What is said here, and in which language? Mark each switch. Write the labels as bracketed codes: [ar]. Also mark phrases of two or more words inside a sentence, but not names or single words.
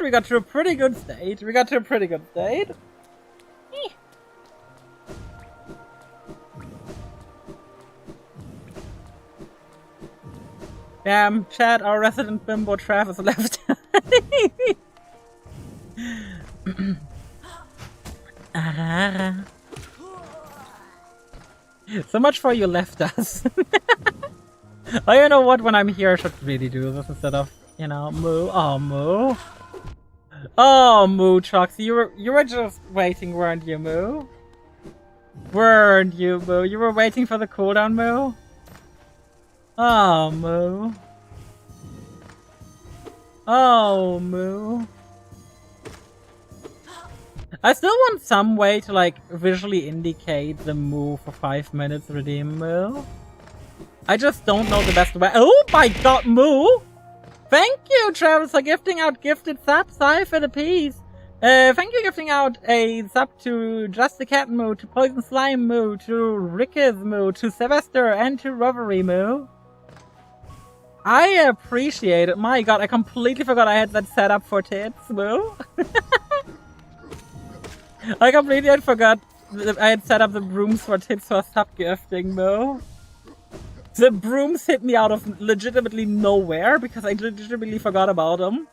[en] We got to a pretty good state. Damn, chat, our resident bimbo Travis left. So much for you left us. Oh, you know what? When I'm here, I should really do this instead of, you know, moo. Oh, moo. Oh, moo, Troxy. You were just waiting, weren't you, moo? Weren't you, moo? You were waiting for the cooldown, moo? Oh, moo. Oh, moo. I still want some way to, like, visually indicate the moo for 5 minutes redeem moo. I just don't know the best way. Oh my god, moo! Thank you, Travis, for gifting out gifted subs. Hi for the piece. Thank you for gifting out a sub to Just the Cat moo, to Poison Slime moo, to Rickez moo, to Sylvester, and to Rovery moo. I appreciate it. My god, I completely forgot I had that set up for tits moo. I completely forgot that I had set up the brooms for tits for sub gifting moo. The brooms hit me out of legitimately nowhere because I legitimately forgot about them.